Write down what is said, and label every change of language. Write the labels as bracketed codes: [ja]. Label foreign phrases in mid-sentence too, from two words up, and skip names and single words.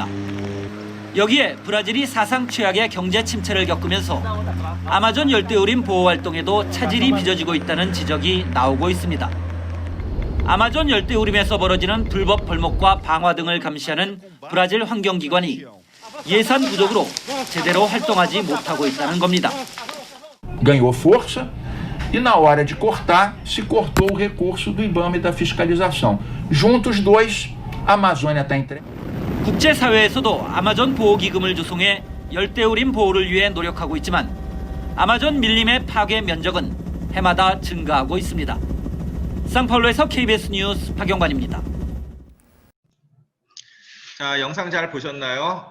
[ko] 여기에 브라질이 사상 최악의 경제 침체를 겪으면서 아마존 열대우림 보호 활동에도 차질이 빚어지고 있다는 지적이 나오고 있습니다. 아마존 열대우림에서 벌어지는 불법 벌목과 방화 등을 감시하는 브라질 환경기관이 예산 부족으로 제대로 활동하지 못하고 있다는 겁니다. [pt] Ganhou força e na hora de cortar, se cortou o recurso do IBAMA e da fiscalização. Juntos dois, a Amazônia está entre... [ko] 국제사회에서도 아마존 보호기금을 조성해 열대우림 보호를 위해 노력하고 있지만 아마존 밀림의 파괴 면적은 해마다 증가하고 있습니다. 상파울루에서 KBS 뉴스 박영관입니다. 자, 영상 잘 보셨나요?